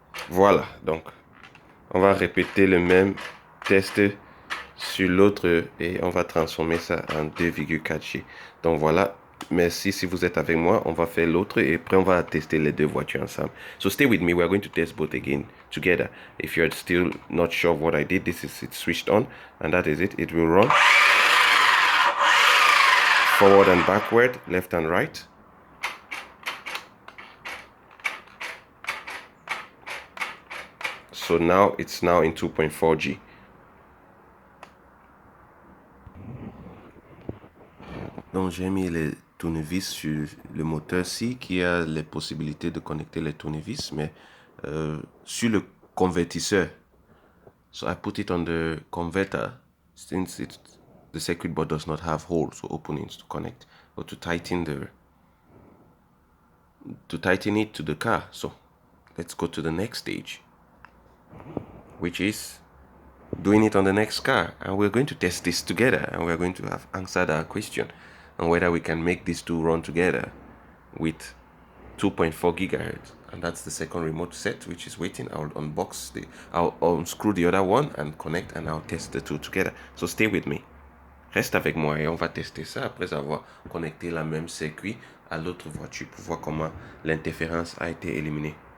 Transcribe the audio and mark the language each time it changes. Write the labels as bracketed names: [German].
[French] Voilà, donc on va répéter le même test sur l'autre et on va transformer ça en 2,4G. Donc voilà, merci si vous êtes avec moi. On va faire l'autre et après on va tester les deux voitures ensemble. [English] So stay with me, we are going to test both again together. If you're still not sure of what I did, this is it switched on and that is it. It will run forward and backward, left and right. So now it's now in 2.4G. [French] Donc j'ai mis les tournevis sur le moteur-ci qui a les possibilités de connecter les tournevis, mais sur le convertisseur. [English] So I put it on the converter since the circuit board does not have holes or openings to connect. or to tighten it to the car. So let's go to the next stage, which is doing it on the next car, and we're going to test this together, and we're going to have answered our question on whether we can make these two run together with 2.4 gigahertz. And that's the second remote set which is waiting. I'll unscrew the other one and connect, and I'll test the two together. So stay with me. [French] Reste avec moi et on va tester ça après avoir connecté la même circuit à l'autre voiture pour voir comment l'interférence a été éliminée.